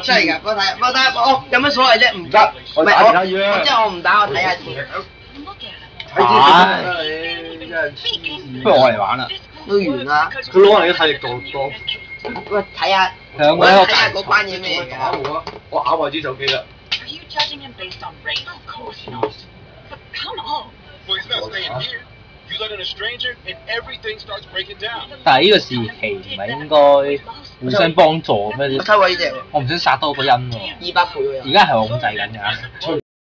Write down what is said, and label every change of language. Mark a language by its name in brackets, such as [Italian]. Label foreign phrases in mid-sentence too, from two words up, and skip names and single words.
[Cantonese] 真係㗎，幫我睇，我有乜所謂啫？唔得。我打其他嘢啊。即係我唔打，我睇下先。睇啲你真係黐線。不如我嚟玩啦。都完啦。佢攞嚟嘅體力多。喂，睇下。兩個睇下嗰關嘢咩嚟㗎？我咬壞支手機啦。 [English] Are you judging him based on race? Of course not. But come on. Well, he's not staying here. You let in a stranger, and everything starts breaking down. [Cantonese] 但係呢個時期唔係應該互相幫助咩我抽過呢隻喎，我唔想殺多個人喎。 200倍喎又。而家係我控制緊㗎。